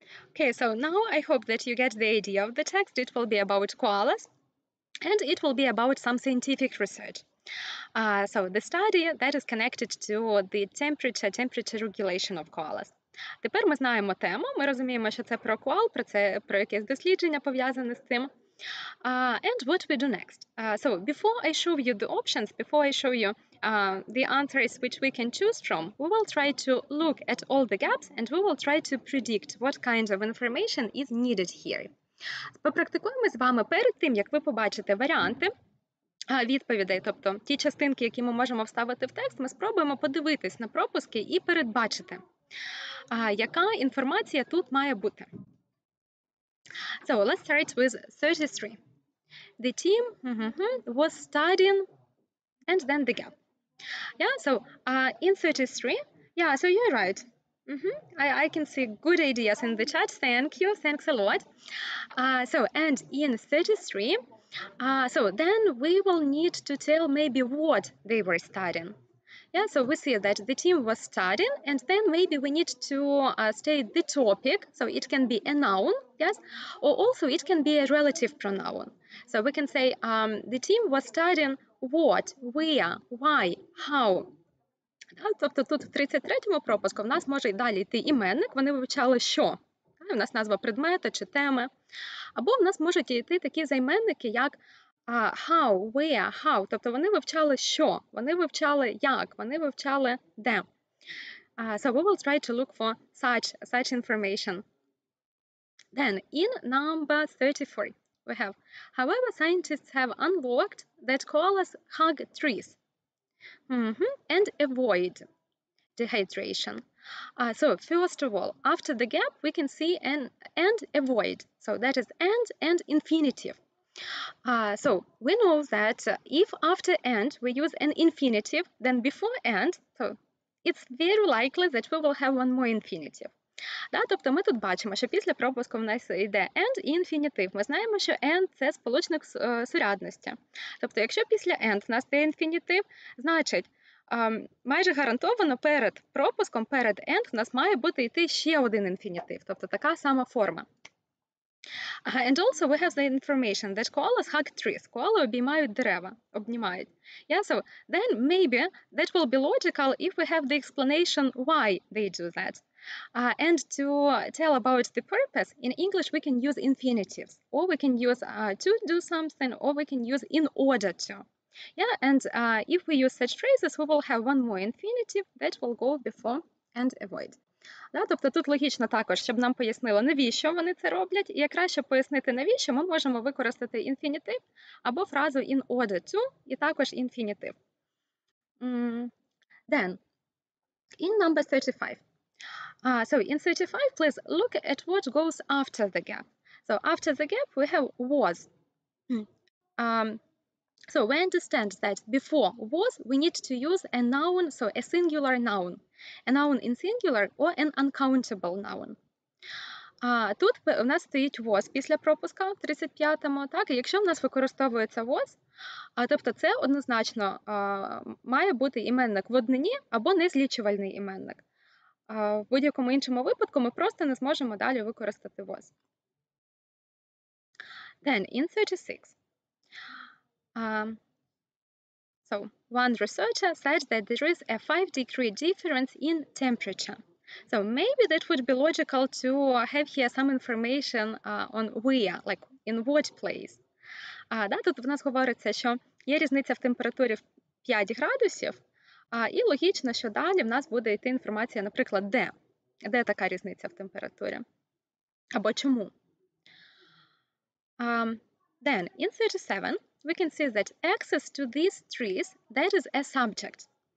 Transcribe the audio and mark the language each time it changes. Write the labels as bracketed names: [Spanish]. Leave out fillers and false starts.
[English] Okay, so now I hope that you get the idea of the text. It will be about koalas, and it will be about some scientific research. So the study that is connected to the temperature regulation of koalas. [Ukrainian] Тепер ми знаємо тему, ми розуміємо, що це про коал, про якесь дослідження пов'язане з цим. [English] And what we do next? So before I show you the options, before I show you the answers which we can choose from, we will try to look at all the gaps and we will try to predict what kind of information is needed here. [Ukrainian] Попрактикуємо з вами перед тим, як ви побачите варіанти відповідей, тобто ті частинки, які ми можемо вставити в текст, ми спробуємо подивитись на пропуски і передбачити, яка інформація тут має бути. [English] So let's start with 33. The team was studying, and then the gap. Yeah, so in 33, yeah, so you're right. I can see good ideas in the chat. Thank you. Thanks a lot. So, and in 33, so then we will need to tell maybe what they were studying. Yeah, so we see that the team was studying, and then maybe we need to state the topic. So it can be a noun, yes, or also it can be a relative pronoun. So we can say the team was studying what, where, why, how. [Ukrainian] Тобто тут в 33-му пропуску в нас може й далі йти іменник, вони вивчали що. У нас назва предмета чи теми. Або в нас можуть йти такі займенники, як [English] how, where, how. [Ukrainian] Тобто вони вивчали що, вони вивчали як, вони вивчали де. [English] So we will try to look for such information. Then in number 34, we have, however, scientists have unlocked that koalas hug trees. And avoid dehydration. So first of all, after the gap, we can see an and avoid. So that is and infinitive. So we know that if after and we use an infinitive, then before and, so it's very likely that we will have one more infinitive. [Ukrainian] Тобто ми тут бачимо, що після пропуску в нас йде and і інфінітив. Ми знаємо, що and – це сполучник сурядності. Тобто якщо після and в нас є інфінітив, значить майже гарантовано перед пропуском, перед and в нас має бути йти ще один інфінітив. Тобто така сама форма. [English] And also we have the information that koalas hug trees. [Ukrainian] Koala обіймають дерева, обнімають. [English] Yeah, so then maybe that will be logical if we have the explanation why they do that. And to tell about the purpose, in English we can use infinitives, or we can use to do something, or we can use in order to. Yeah, and if we use such phrases, we will have one more infinitive that will go before and avoid. [Ukrainian] Да, тобто тут логічно також, щоб нам пояснило, навіщо вони це роблять, і якраз, щоб пояснити, навіщо, ми можемо використати інфінітив або фразу [English] in order to, [Ukrainian] і також інфінітив. [English] Then, in number 35. So in 35, please look at what goes after the gap. So after the gap, we have was. So we understand that before was, we need to use a noun, so a singular noun. A noun in singular or an uncountable noun. [Ukrainian] Тут у нас стоїть was після пропуска в 35-му, так, і якщо в нас використовується was, тобто це однозначно має бути іменник в однині або незлічувальний іменник. В будь-якому іншому випадку ми просто не зможемо далі використати was. [English] Then in 36. So one researcher said that there is a 5-degree difference in temperature. So maybe that would be logical to have here some information on where, like in what place. [Ukrainian] Да, тут в нас говориться, що є різниця в температурі в 5 градусів, і логічно, що далі в нас буде йти інформація, наприклад, де. Де така різниця в температурі? Або чому? [English] Then, in 37, we can see that access to these trees, that is a subject.